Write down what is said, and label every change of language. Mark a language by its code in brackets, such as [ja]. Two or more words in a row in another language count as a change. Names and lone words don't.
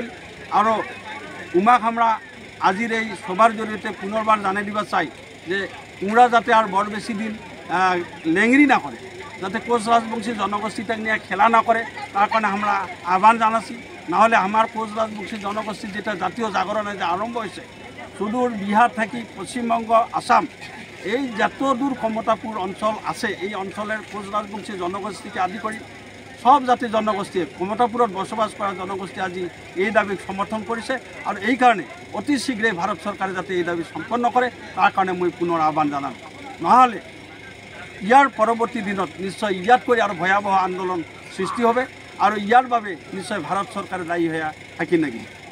[bn] আরও উমাক আমরা আজির এই সভার জড়িয়ে পুনর্বার জানাই দিবা চাই যে উমরা যাতে আর বড় বেশি দিন লেংরি না করে, যাতে কোচ রাজবংশী জনগোষ্ঠীটাকে নিয়ে খেলা না করে, তার কারণে আমরা আহ্বান জানাচ্ছি। নাহলে আমার কোচ রাজবংশী জনগোষ্ঠীর যেটা জাতীয় জাগরণে যে আরম্ভ হয়েছে সুদূর বিহার থেকে পশ্চিমবঙ্গ, আসাম, এই যত দূর কমতাপুর অঞ্চল আছে এই অঞ্চলের কোচ রাজবংশী জনগোষ্ঠীকে আদি করে সব জাতি [as] জনগোষ্ঠীয়ে কমতাপুৰত বসবাস কৰা জনগোষ্ঠী আজি এই দাবীক সমৰ্থন কৰিছে আৰু এই কাৰণে অতি শীঘ্ৰে ভাৰত চৰকাৰে যাতে এই দাবী সম্পন্ন কৰে তাৰ কাৰণে মই পুনৰ আহ্বান জনাম। নহ'লে ইয়াৰ পৰৱৰ্তী দিনত নিশ্চয় ইয়াতকৈ আৰু ভয়াৱহ আন্দোলন সৃষ্টি হবে আৰু ইয়াৰ বাবে নিশ্চয় ভাৰত চৰকাৰে দায়ী হৈ থাকি নাকি।